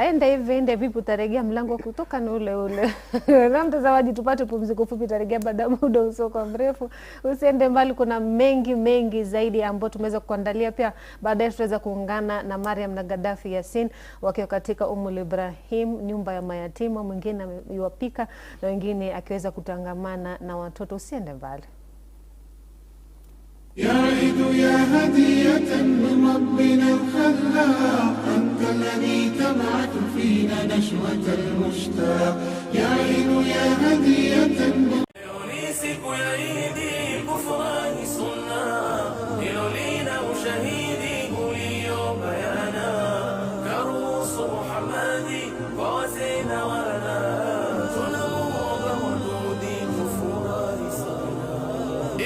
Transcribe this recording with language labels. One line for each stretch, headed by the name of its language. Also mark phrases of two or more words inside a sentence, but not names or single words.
Swahili: Enda vipi utaregea mlango kutoka na ule. Na mtazamaji, tupate pumziko fupi, taregea baada ya muda usoko mrefu. Usiende mbali, kuna mengi zaidi ambayo tumeweza kuandalia. Pia baadaye tutaweza kuungana na Mariam na Gaddafi Yasin wakiwa katika Ibrahim, nyumba ya mayatima, mwingine yuwapika na wengine akiweza kutangamana na watoto. Usiende mbali.
Arabic: يا عيد يا هدية من ربنا الخلاق، أنت الذي تبعث فينا نشوة المشتاق. يا عيد يا هدية من
Swahili: siku ya Idi kufurahi sunna, ilolina ushahidi uliobayana, karuhusu Muhammadi kwa wazee na wana, tunamuomba wadudi kufurahi sana.